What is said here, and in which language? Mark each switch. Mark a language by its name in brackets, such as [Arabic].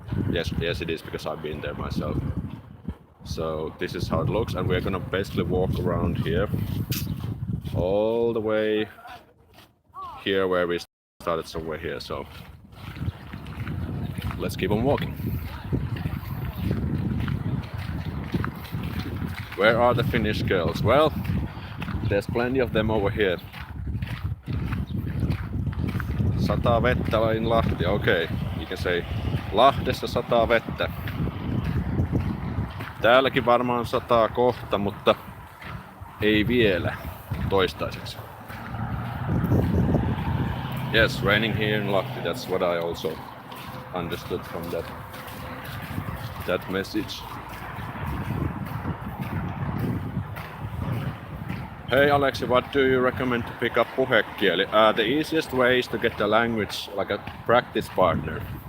[English] Yes it is, because I've been there myself. So this is how it looks, and we're gonna basically walk around here all the way here where we started, somewhere here. So let's keep on walking. Where are the Finnish girls? Well, there's plenty of them over here. [Finnish] Sataa vettä in Lahti. [English] Okay, you can say [Finnish] Lahdessa sataa vettä. Täälläkin varmaan sataa kohta, mutta ei vielä toistaiseksi. [English] Yes, raining here in Lahti. That's what I also understood from that message. Hey Aleksi, what do you recommend to pick up puhekieli? The easiest way is to get the language like a practice partner.